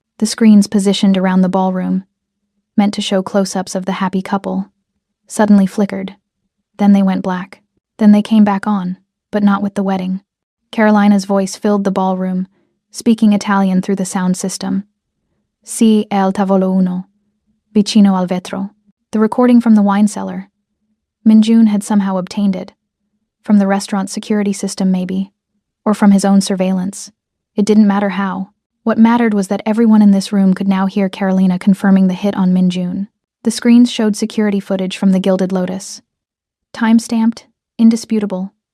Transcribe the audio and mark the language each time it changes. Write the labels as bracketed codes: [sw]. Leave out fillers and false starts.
[en] The screens positioned around the ballroom, meant to show close-ups of the happy couple, suddenly flickered. Then they went black. Then they came back on, but not with the wedding. Carolina's voice filled the ballroom, speaking Italian through the sound system. [it] Si al tavolo uno, vicino al vetro. [en] The recording from the wine cellar. Minjun had somehow obtained it. From the restaurant security system, maybe. Or from his own surveillance. It didn't matter how. What mattered was that everyone in this room could now hear Carolina confirming the hit on Minjun. The screens showed security footage from the Gilded Lotus. Time-stamped, indisputable.